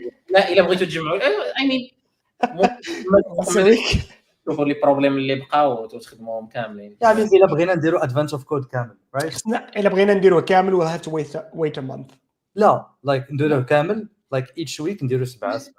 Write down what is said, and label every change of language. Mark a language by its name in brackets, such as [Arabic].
[Arabic] لا الا بغيتوا تجمعوا [English] I mean once a week [Arabic] شوفوا لي بروبليم اللي بقاو وتخدموهم كاملين. يعني الا بغينا نديروا ادفانس اوف كود كامل رايت الا بغينا نديروه كامل [English] we'll have to wait a month. [Arabic] لا لايك نديروه كامل [English] like each week [Arabic] نديروا 7